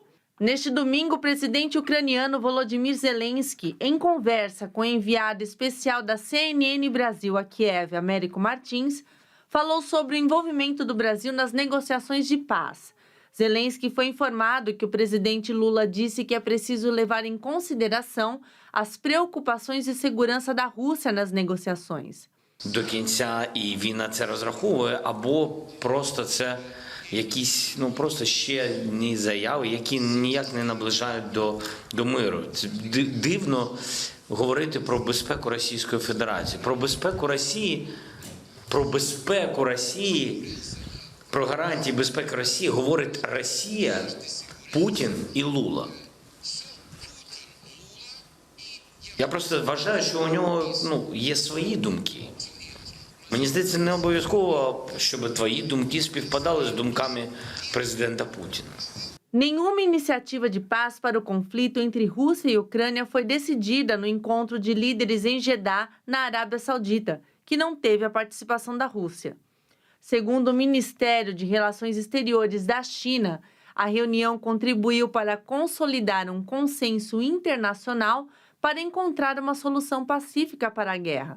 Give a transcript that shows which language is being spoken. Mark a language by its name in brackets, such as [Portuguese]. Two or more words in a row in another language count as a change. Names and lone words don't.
[Portuguese] Neste domingo, o presidente ucraniano Volodymyr Zelensky, em conversa com o enviado especial da CNN Brasil a Kiev, Américo Martins, falou sobre o envolvimento do Brasil nas negociações de paz. Zelensky foi informado que o presidente Lula disse que é preciso levar em consideração as preocupações de segurança da Rússia nas negociações. [Ukrainian] До кінця і війна це розраховує, або просто це якісь просто ще одні заяви, які ніяк не наближають до миру. Це дивно говорити про безпеку Російської Федерації. Про безпеку Росії, про гарантії безпеки Росії говорить Росія, Путін і Лула. Я просто вважаю, що у нього є свої думки. Мені здається, не обов'язково, щоб твої думки співпадали з думками президента Путіна. [Portuguese] Nenhuma iniciativa de paz para o conflito entre Rússia e Ucrânia foi decidida no encontro de líderes em Jeddah, na Arábia Saudita, que não teve a participação da Rússia. Segundo o Ministério de Relações Exteriores da China, a reunião contribuiu para consolidar um consenso internacional para encontrar uma solução pacífica para a guerra.